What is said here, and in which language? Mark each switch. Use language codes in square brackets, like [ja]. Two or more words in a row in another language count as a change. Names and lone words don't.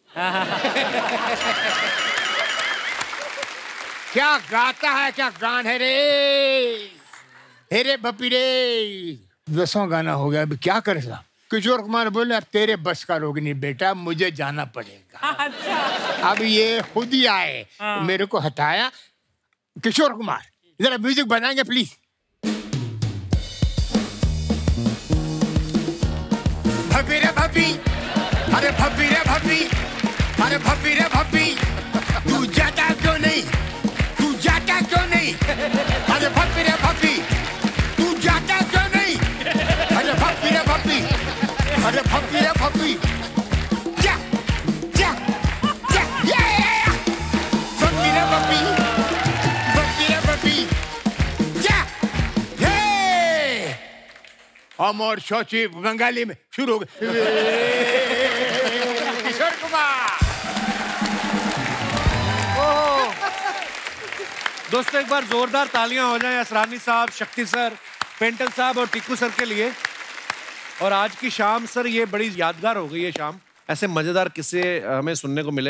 [hi] क्या गाता है, क्या गान है रे, हे रे भपी रे। 10वां गाना हो गया, अभी क्या करे साहब। किशोर कुमार बोले अब तेरे बस का रोग नहीं बेटा, मुझे जाना पड़ेगा। अच्छा। अब ये खुद ही आए, मेरे को हटाया। किशोर कुमार जरा म्यूजिक बनाएंगे प्लीज। भपी रे भपी, अरे भपी रे भपी, अरे भपी रे भपी, तू जाता क्यों नहीं, तू जाता क्यों नहीं, अरे भपी रे भपी, तू जाता क्यों नहीं, अरे भपी रे भपी, अरे भपी रे भपी, जा जा जा ये भपी रे भपी, भपी रे भपी, जा ये। अमर शौची बंगाली में शुरू हो गए। किशोर कुमार। दोस्तों एक बार जोरदार तालियां हो जाएं असरानी साहब, शक्ति सर, पेंटल साहब और टिक्कू सर के लिए। और आज की शाम सर ये बड़ी यादगार हो गई है शाम, ऐसे मजेदार किस्से हमें सुनने को मिले।